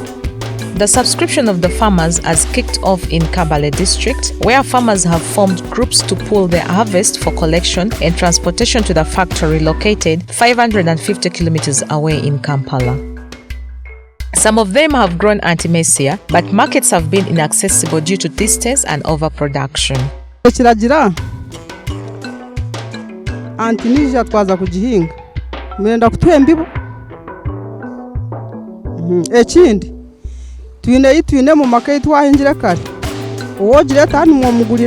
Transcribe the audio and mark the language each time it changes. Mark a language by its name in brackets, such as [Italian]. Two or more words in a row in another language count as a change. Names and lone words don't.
[English] The subscription of the farmers has kicked off in Kabale district, where farmers have formed groups to pool their harvest for collection and transportation to the factory located 550 kilometers away in Kampala. Some of them have grown Artemisia, but markets have been inaccessible due to distance and overproduction. [Chiga] Ekiragira Artemisia twaza kugihinga murenda kutwembibo ekindi twine mu makayi twahingira kare uwogira tani mwomugurira